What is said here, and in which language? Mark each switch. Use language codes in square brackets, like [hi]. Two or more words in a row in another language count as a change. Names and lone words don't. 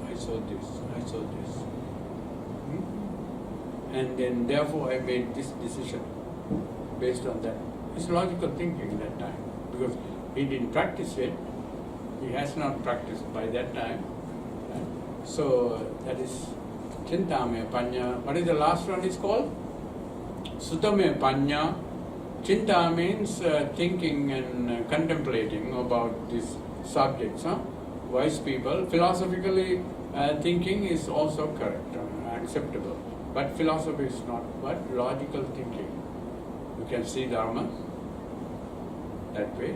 [en] And then therefore I made this decision based on that. It's logical thinking that time, because he didn't practice it. He has not practiced by that time. Right? So that is [pi] Chintame Panya. [en] What is the last one is called? [pi] Sutame Panya. [en] Chinta means thinking and contemplating about these subjects. Wise people, philosophically thinking is also correct, acceptable. But philosophy is not. But logical thinking. You can see Dharma that way.